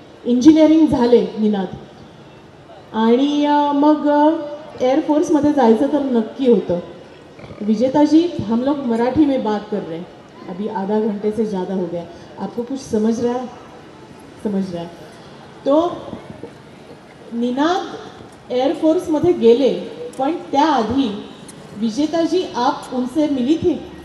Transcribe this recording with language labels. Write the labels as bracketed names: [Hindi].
[Marathi] Engineering झाले निनाद आणि मग एयरफोर्समध्ये जायचं तर नक्की होतं. [Hindi] विजेता जी, हम लोग मराठी में बात कर रहे हैं, अभी आधा घंटे से ज़्यादा हो गया, आपको कुछ समझ रहा है? समझ रहा है. [Marathi] तो निनाद एयरफोर्समध्ये गेले, पण त्याआधी विजेता जी [Hindi] आप उनसे मिली थी?